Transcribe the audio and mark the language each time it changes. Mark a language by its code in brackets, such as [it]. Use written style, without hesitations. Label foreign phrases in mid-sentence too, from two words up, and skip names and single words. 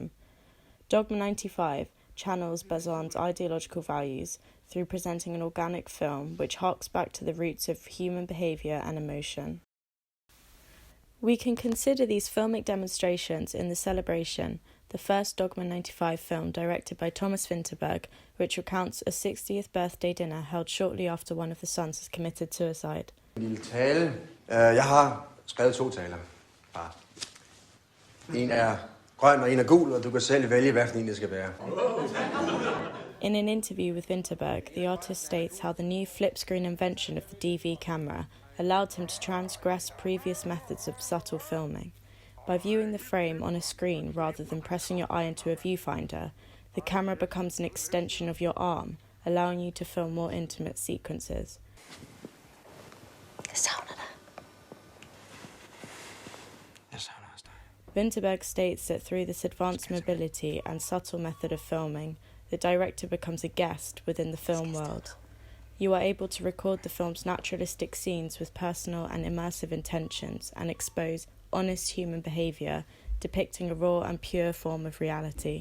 [en] Dogme 95 channels Bazin's ideological values through presenting an organic film which harks back to the roots of human behaviour and emotion. We can consider these filmic demonstrations in The Celebration, the first Dogme 95 film directed by Thomas Vinterberg, which recounts a 60th birthday dinner held shortly after one of the sons has committed suicide. [da] En lille tale. Jeg har skrevet 2 taler. Bare. En er grøn og en er gul, og du kan selv vælge, hvad for en det skal være. [en] In an interview with Vinterberg, the artist states how the new flip-screen invention of the DV camera allowed him to transgress previous methods of subtle filming. By viewing the frame on a screen rather than pressing your eye into a viewfinder, the camera becomes an extension of your arm, allowing you to film more intimate sequences. [da] Jeg savner dig. [en] Winterberg states that through this advanced mobility and subtle method of filming, the director becomes a guest within the film world. You are able to record the film's naturalistic scenes with personal and immersive intentions and expose honest human behaviour, depicting a raw and pure form of reality.